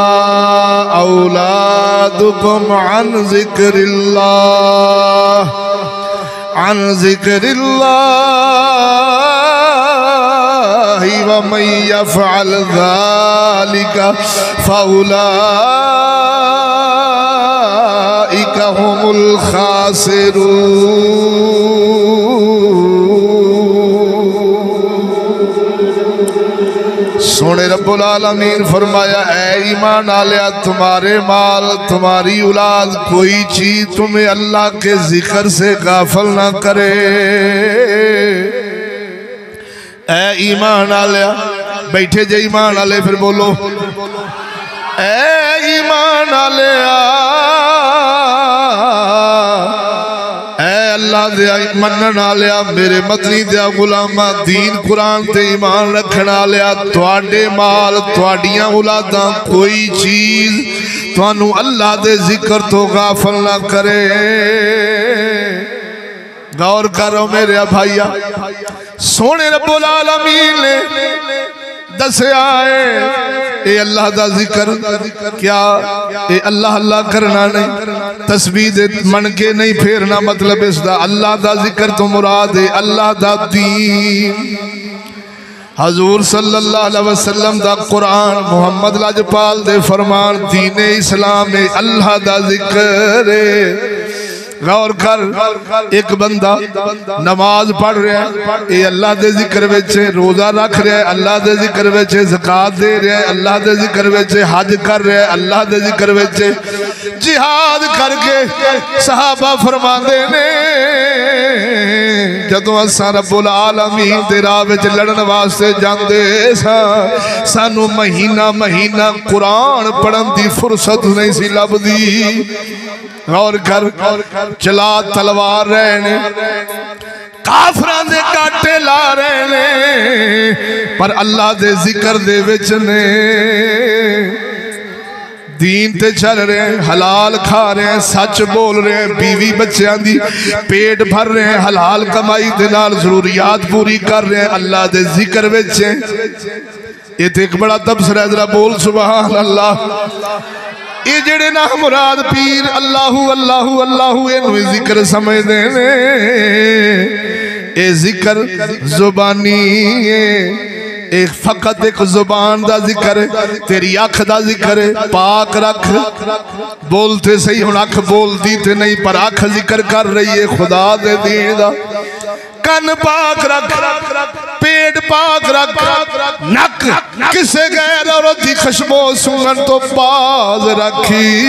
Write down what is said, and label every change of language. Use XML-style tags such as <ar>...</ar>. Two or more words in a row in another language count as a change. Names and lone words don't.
<ar>أولادكم عن ذكر الله و من يفعل ذلك فأولئك هم الخاسرون.</ar> <ur>سوہنے</ur> <ar>رب العالمين</ar> <ur>فرمایا</ur> <pa>اے ایمان آلیا</pa> <ur>تمہارے مال تمہاری اولاد کوئی چیز تمہیں اللہ کے ذکر سے غافل نہ کرے.</ur> <pa>اے ایمان آلیا بیٹھے جے ایمان آلے فیر بولو اے ایمان آلیا اللہ دے منن آلیا میرے مدنی دے غلاما دین قرآن تے ایمان رکھن آلیا تہاڈے مال تہاڈیاں اولاداں کوئی چیز تہانوں اللہ دے ذکر تو غافل نہ کرے. غور کرو میرے بھائیا سوہنے</pa> <ar>رب العالمين</ar> <pa>نے دسیا ہے یہ اللہ دا ذکر کیا یہ اللہ اللہ کرنا نہیں تسبیح دے من کے نہیں پھیرنا مطلب اسدا اللہ دا ذکر تو مراد ہے اللہ دا دین حضور</pa> <ar>صلى الله عليه وسلم</ar> <pa>دا قرآن محمد لجپال دے فرمان دین اسلام میں اللہ دا ذکر ہے. غور کر ایک بندہ نماز پڑھ رہا ہے یہ اللہ دے ذکر وچ روزہ رکھ رہا ہے اللہ دے ذکر وچ زکات دے رہا ہے اللہ دے ذکر وچ حج کر رہا ہے اللہ دے ذکر وچ جہاد کرکے صحابہ فرماندے نے جدوں اساں</pa> <ar>رب العالمين</ar> <pa>دے راہ وچ لڑن واسطے جاندے سانوں مہینہ مہینہ قرآن پڑھن دی فرصت نہیں سی لبھدی. غور کر چلا تلوار رہے نے کافراں دے کاٹے لا رہے نے پر اللہ دے ذکر دے وچ نے. دین تے چل رہے ہیں، حلال کھا رہے ہیں، سچ بول رہے ہیں، بیوی بچوں دی پیٹ بھر رہے ہیں، حلال کمائی دے نال ضروریات پوری کر رہے ہیں، اللہ دے ذکر وچ ہیں.</pa> <ur>یہ تو ایک بڑا تبصرہ، ذرا بول</ur> <ar>سبحان الله.</ar> <pa>یہ جیڑے نا مراد پیر اللہو اللہو اللہو انہوں ذکر سمجھتے ہیں. یہ ذکر زبانی ایک فقط ایک زبان دا ذکر ہے، تیری اکھ دا ذکر ہے. پاک رکھ، بولتے صحیح ہن اکھ بولتی تے نہیں پر اکھ ذکر کر رہی ہے خدا دے دین دا. کن پاک رکھ، پیٹ پاک رکھ، نک کسے غیر عورت دی خوشبو سونگھن تو باز رکھی.</pa>